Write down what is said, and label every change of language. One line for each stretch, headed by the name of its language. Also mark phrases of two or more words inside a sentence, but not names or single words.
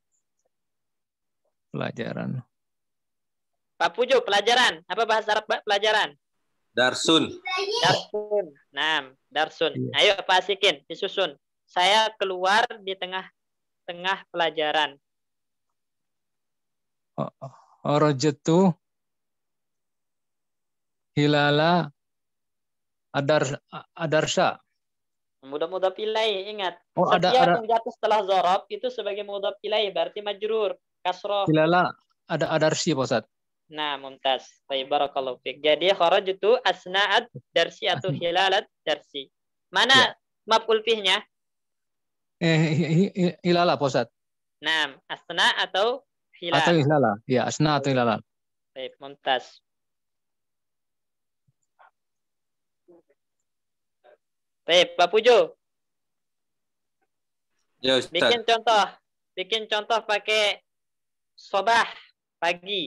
Indonesian: Pelajaran. Pak Pujo, pelajaran. Apa bahasa Arab pelajaran?
Arabic: Darsun.
Indonesian: Darsun. Nah, darsun. Ayo Pak Asikin, disusun. Saya keluar di tengah-tengah pelajaran.
Arabic: رجعت خلال الدرس.
Indonesian: Mudah-mudah pilih, ingat. Ada yang jatuh setelah zorob itu sebagai mudah pilih, berarti majrur, kasroh.
Arabic: خلال الدرس,
Indonesian: Pak Ustaz. Nah, mumtaz. Baik,
Arabic: بارك الله فيك. Jadi خرجت أثناء الدرس atau خلال الدرس.
Indonesian: Mana maf'ul fihnya? Hilala, Pak Ustaz. Nah, asna atau hilal? Atau hilala. Ya, asna atau hilala. Baik, mumtaz. Baik, Pak Pujo. Ya, Ustaz. Bikin contoh pakai sobah, pagi.